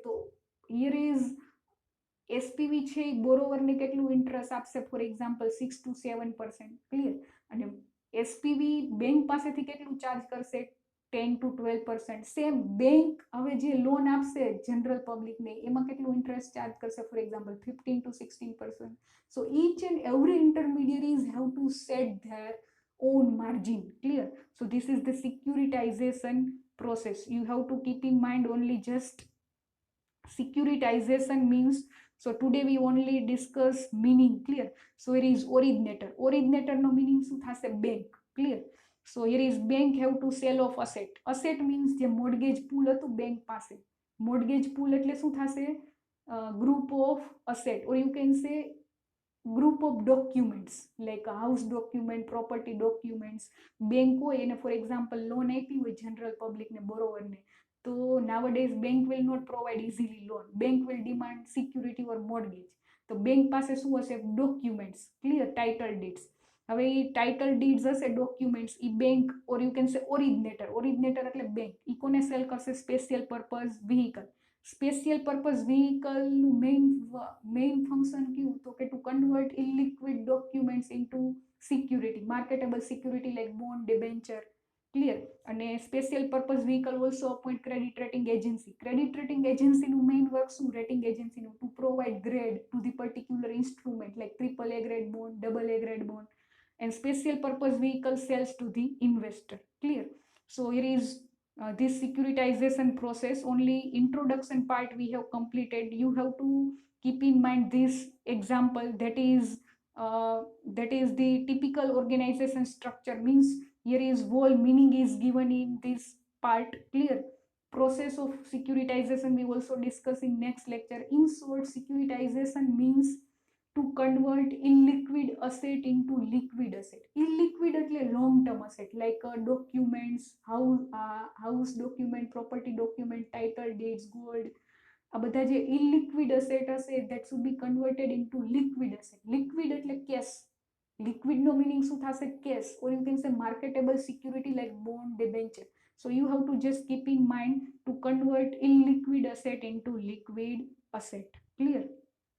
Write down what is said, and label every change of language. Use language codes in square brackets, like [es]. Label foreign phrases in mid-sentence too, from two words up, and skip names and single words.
[gu] તો [en] here is SPV [gu] છે એ બોરોવરને કેટલું ઇન્ટરેસ્ટ આપશે? [en] for example 6 to 7%. ક્લિયર? [gu] અને એસપીવી બેંક પાસેથી કેટલું ચાર્જ કરશે? [en] 10 to 12%. same bank [gu] હવે જે લોન આપશે [en] general public [gu] એમાં કેટલું [en] interest charge [gu] કરશે? [en] for example 15 to 16%. So each and every intermediaries have to set their own margin. Clear? So this is the securitization process. You have to keep in mind only just securitization means. So today we only discuss meaning. Clear? So here is originator. Originator no meaning [gu] શું થશે? [en] Bank. Clear? So here is bank have to sell off asset. Asset means [gu] જે [en] mortgage pool [gu] હતું bank પાસે. [en] Mortgage pool [gu] એટલે શું થશે? [en] Group of asset, or you can say group of documents, like a house document, property documents. Bank [gu] હોય એને [en] for example loan [gu] આપી હોય [en] general public ને, borrower ને, તો nowadays bank will not provide easily loan. Bank will demand security or mortgage. [gu] તો બેંક પાસે શું હશે? ડોક્યુમેન્ટ્સ. ક્લિયર? [en] title deeds. [gu] હવે એ [en] title deeds [gu] હશે, ડોક્યુમેન્ટ્સ, એ [en] bank or you can say originator [gu] એટલે બેંક, ઈ કોને સેલ કરશે? [en] Special purpose vehicle. Special purpose vehicle main function [gu] કયું? [en] તો કે to convert illiquid documents into security, marketable security like bond, debenture. ક્લિયર? અને special purpose vehicle also appoint credit rating agency. credit rating agency main work શું? rating agency to provide grade to the particular instrument like triple A grade bond, double A grade bond, ડબલ એ ગ્રેડ બોન્ડ, and special purpose vehicle sells to the investor. Clear? So here is this securitization process. Only introduction part we have completed. You have to keep in mind this example, that is the typical organization structure, means here is whole meaning is given in this part. Clear? Process of securitization we also discuss in next lecture. In short, securitization means to convert illiquid asset into liquid asset. Illiquid એટલે long term asset like documents, house document, property document, title deeds, gold. [gu] આ બધા જે [en] illiquid asset હશે that should be converted into liquid asset. Liquid એટલે cash. Liquid no meaning [gu] શું થશે? [en] Cash, or you can say marketable security like bond, debenture. So you have to just keep in mind to convert illiquid asset into liquid asset. Clear?